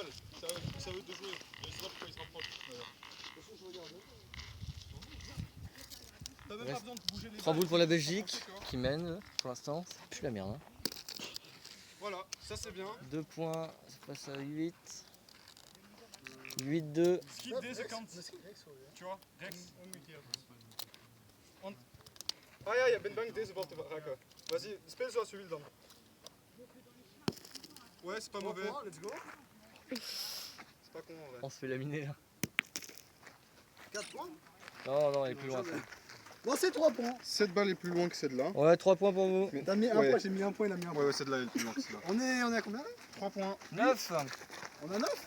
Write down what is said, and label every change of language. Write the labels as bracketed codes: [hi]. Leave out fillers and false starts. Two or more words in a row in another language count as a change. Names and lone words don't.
[fr] Ça veut de jouer. Je sais pas pourquoi il se rapproche. T'as même pas besoin de bouger les 3 balles. boules pour la Belgique qui mène pour l'instant. C'est plus la merde. Hein. Voilà, ça c'est bien. 2 points, ça passe à 8. 8-2. [nl] Skip deze kant. [fr] Tu vois, Rex. [nl] Ah ja, je bent bang deze bal te raken. [fr] Vas-y, [nl] speel zoals je wil dan. [fr] Ouais, c'est pas mauvais. [en] Let's go. [fr] C'est pas con en vrai. On se fait laminer là. 4 points. Non, non, elle est plus loin. Bon, c'est 3 points. Cette balle est plus loin que celle-là. Ouais, 3 points pour vous. T'as mis un Ouais. point, j'ai mis un point, il a mis un point. Ouais, celle-là elle est plus loin que celle-là. On est à combien là 3 points. 9. On a 9.